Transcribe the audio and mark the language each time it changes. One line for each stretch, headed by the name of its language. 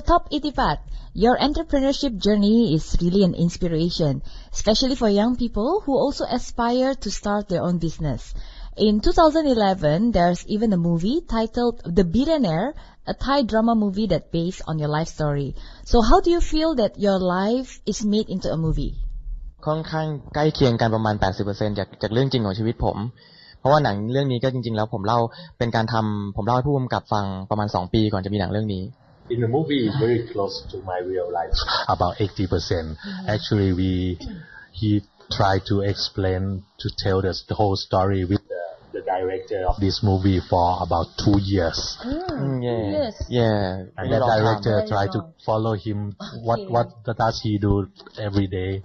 English: Top Itipat, your entrepreneurship journey is really an inspiration, especially for young people who also aspire to start their own business. In 2011, there's even a movie titled The Billionaire, a Thai drama movie that based on your life story. So how do you feel that your life is made into a movie?
Thai: ค่อนข้างใกล้เคียงกันประมาณ 80% จากเรื่องจริงของชีวิตผมเพราะว่าหนังเรื่องนี้ก็จริงๆแล้วผมเล่าให้ผู้กำกับฟังประมาณ2 ปีก่อนจะมีหนังเรื่องนี้
English: In the movie, it's very close to my real life. About 80%. Actually, he tried to explain, to tell us the whole story with the director of this movie for about 2 years. Yes. Yeah. And the director tried to follow him. What does he do every day?